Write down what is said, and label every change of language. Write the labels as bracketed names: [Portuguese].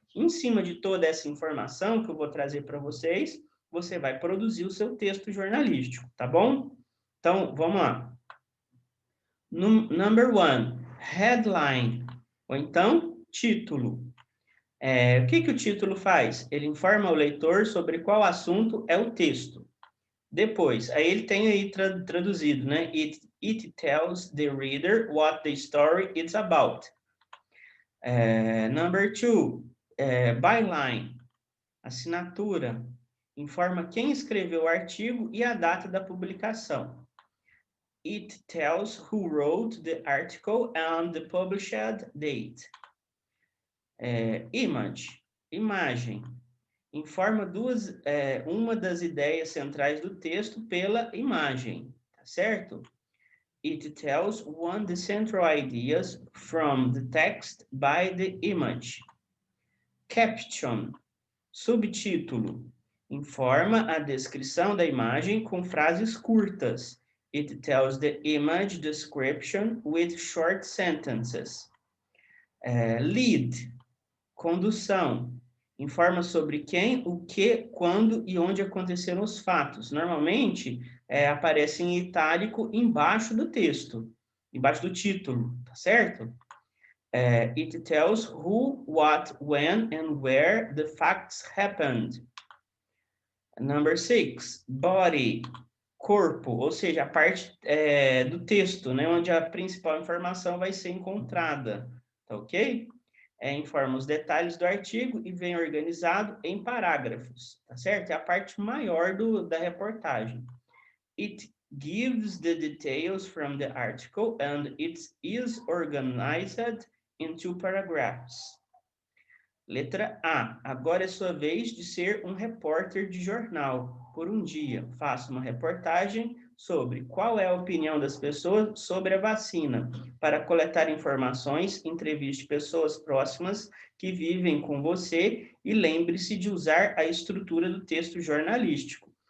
[Portuguese] Em cima de toda essa informação que eu vou trazer para vocês, você vai produzir o seu texto jornalístico, tá bom? Então, vamos lá. [English] Number one, headline, [Portuguese] ou então título. O que que o título faz? Ele informa o leitor sobre qual assunto é o texto. Depois, aí ele tem aí traduzido, né? [English] It tells the reader what the story is about. Number two, byline, [Portuguese] assinatura, informa quem escreveu o artigo e a data da publicação. [English] It tells who wrote the article and the published date. [Portuguese] Image, imagem, informa uma das ideias centrais do texto pela imagem, tá certo? [English] It tells one of the central ideas from the text by the image. [Portuguese] Caption, subtítulo, informa a descrição da imagem com frases curtas. [English] It tells the image description with short sentences. [Portuguese] Lead, condução, informa sobre quem, o que, quando e onde aconteceram os fatos. Normalmente, aparece em itálico embaixo do texto, embaixo do título, tá certo? [English] It tells who, what, when, and where the facts happened. Number 6, body, [Portuguese] corpo, ou seja, a parte do texto, né, onde a principal informação vai ser encontrada, tá ok? Informa os detalhes do artigo e vem organizado em parágrafos, tá certo? É a parte maior da reportagem. [English] It gives the details from the article and it is organized into paragraphs. [Portuguese] Letra A. Agora é sua vez de ser um repórter de jornal. Por um dia, faça uma reportagem sobre qual é a opinião das pessoas sobre a vacina, para coletar informações, entreviste pessoas próximas que vivem com você e lembre-se de usar a estrutura do texto jornalístico.